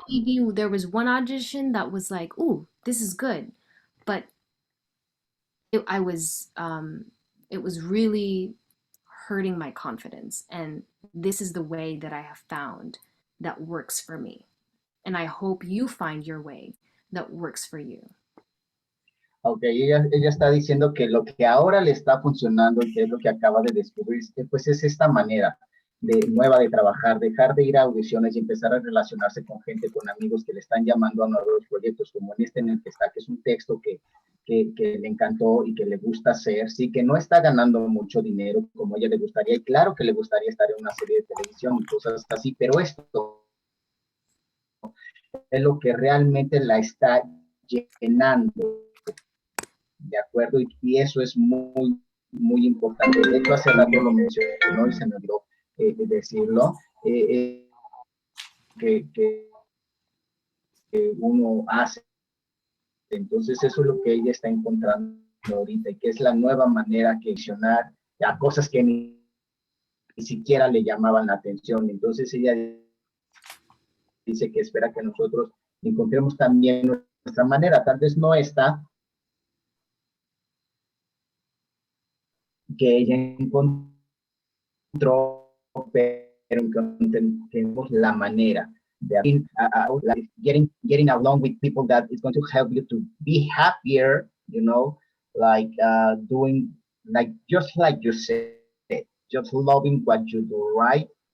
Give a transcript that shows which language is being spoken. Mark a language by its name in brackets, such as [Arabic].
[English] Maybe there was one audition that was like, "Ooh, this is good," but it, I was it was really hurting my confidence. And this is the way that I have found that works for me. And I hope you find your way that works for you. [Spanish] Ok, ella está diciendo que lo que ahora le está funcionando y que es lo que acaba de descubrir, pues es esta manera nueva de trabajar, dejar de ir a audiciones y empezar a relacionarse con gente, con amigos que le están llamando a nuevos proyectos, como en este en el que está, que es un texto que le encantó y que le gusta hacer, sí, que no está ganando mucho dinero como a ella le gustaría, y claro que le gustaría estar en una serie de televisión y cosas así, pero esto es lo que realmente la está llenando. ¿De acuerdo? Y eso es muy, muy importante. De hecho, hace rato lo mencionó y se me olvidó decirlo, que, que uno hace. Entonces, eso es lo que ella está encontrando ahorita y que es la nueva manera que accionar a cosas que ni siquiera le llamaban la atención. Entonces, ella dice que espera que nosotros encontremos también nuestra manera. Tal vez no está, que ella encontró, pero tenemos la manera de [English] like getting along with people that is going to help you to be happier, like doing, like just like you said, just loving what you do, right?